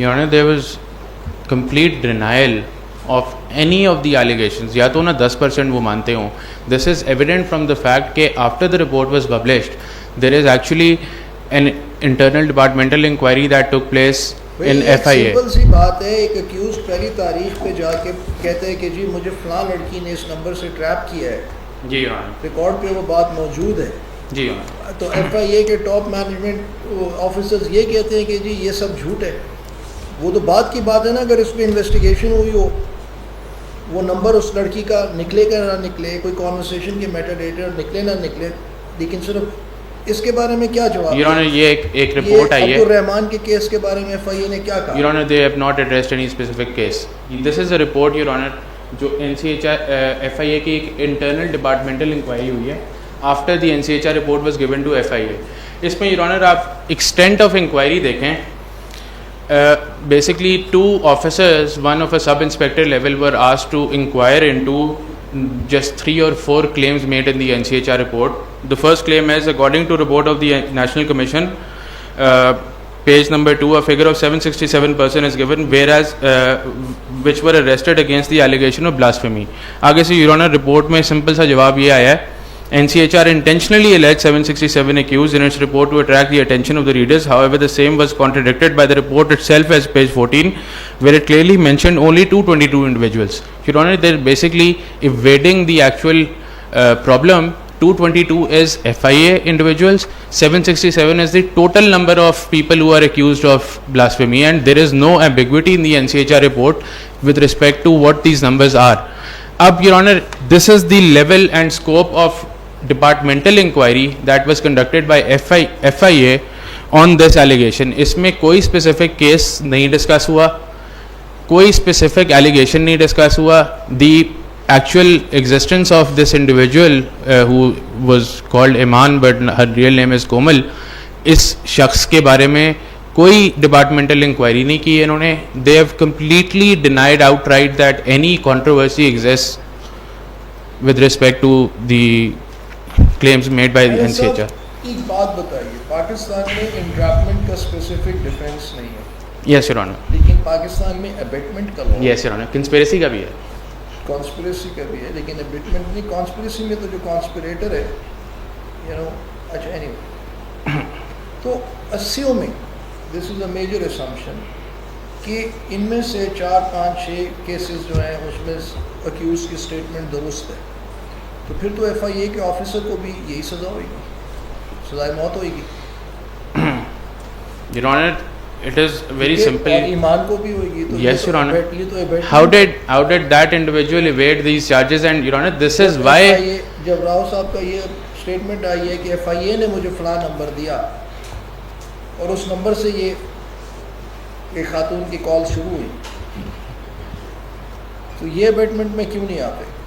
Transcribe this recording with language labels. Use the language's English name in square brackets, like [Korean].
[English] Your Honor, there was complete denial of any of the allegations. [Urdu] یا تو نا 10% وہ مانتے ہوں. [English] This is evident from the fact کہ after the report was published, there is actually an internal departmental inquiry that took place in FIA. [Urdu] Simple سی بات ہے, ایک اکیوزڈ پہلی تاریخ پہ جا کے کہتے ہیں کہ جی مجھے فلاں لڑکی نے اس نمبر سے ٹریپ کیا ہے. جی Your Honor. ریکارڈ پہ وہ بات موجود ہے. جی Your Honor. تو FIA کے ٹاپ مینجمنٹ آفیسرز یہ کہتے ہیں کہ جی یہ سب جھوٹ ہے. وہ تو بعد کی بات ہے نا. اگر اس پہ انویسٹیگیشن ہوئی ہو, وہ نمبر اس لڑکی کا نکلے کہ نہ نکلے, کوئی کانورسیشن کے میٹا ڈیٹا نکلے نہ نکلے, لیکن صرف اس کے بارے میں کیا جواب؟ یور آنر یہ ایک رپورٹ آئی ہے عبدالرحمان کے کیس کے بارے میں ایف آئی اے نے کیا کہا؟ [English] Your honour they have not addressed any specific case. This is a report your honour [Urdu] جو این سی ایچ ایف آئی اے کی ایک انٹرنل ڈپارٹمنٹل انکوائری ہوئی ہے [English] After the N C H R report was given to F I A. [Urdu] اس میں your owner آپ extent of inquiry دیکھیں. [English] Basically, 2 officers, one of a sub-inspector level, were asked to inquire into just 3 or 4 claims made in the NCHR report. The first claim is, according to report of the National Commission, page number 2, a figure of 767 person is given, whereas which were arrested against the allegation of blasphemy. [Urdu] آگے سے Your Honor report میں simple سا جواب یہ آیا ہے. [English] NCHR intentionally alleged 767 accused in its report to attract the attention of the readers. However, the same was contradicted by the report itself as page 14, where it clearly mentioned only 222 individuals. Your Honor, they're basically evading the actual problem. 222 is FIA individuals, 767 is the total number of people who are accused of blasphemy, and there is no ambiguity in the NCHR report with respect to what these numbers are. Ab, Your Honor, this is the level and scope of departmental inquiry that was conducted by FIA on this allegation. [Urdu] اس میں کوئی specific case نہیں discuss ہوا, کوئی specific allegation نہیں discuss ہوا. [English] The actual existence of this individual who was called Iman but her real name is Komal, [Urdu] اس شخص کے بارے میں کوئی ڈپارٹمنٹل انکوائری نہیں کی انہوں نے. [English] They have completely denied outright that any controversy exists with respect to the claims made by the NCHR. [Urdu] ایک بات بتائیے, پاکستان میں انٹریپمنٹ کا اسپیسیفک ڈیفینس نہیں ہے. [English] Yes, Your Honor. [Urdu] لیکن پاکستان میں ابیٹمنٹ کا لا. [English] Yes, Your Honor. [Urdu] Conspiracy کا بھی ہے. کانسپریسی کا بھی ہے, لیکن ابیٹمنٹ نہیں. کانسپریسی میں تو جو کانسپریٹر ہے, اچھا اینی وے, تو [English] assuming this is a major assumption [Urdu] کہ ان میں سے 4 5 6 کیسز جو ہیں اس میں اکیوز کی اسٹیٹمنٹ درست ہے, تو پھر تو ایف آئی اے کے آفیسر کو بھی یہی سزا ہوئے گی, سزائے موت ہوئے گی. [English] Your Honor, it is very simple. [Urdu] اور ایمان کو بھی ہوئے گی. تو [English] Yes, Your Honor. [Urdu] یہ تو [English] How did that individual evade these charges? And Your Honor, this is why. [Urdu] جب راؤ صاحب کا یہ اسٹیٹمنٹ آئی ہے کہ ایف آئی اے نے مجھے فلاں نمبر دیا اور اس نمبر سے یہ خاتون کی کال شروع ہوئی, تو یہ ابیٹمنٹ میں کیوں نہیں آتے؟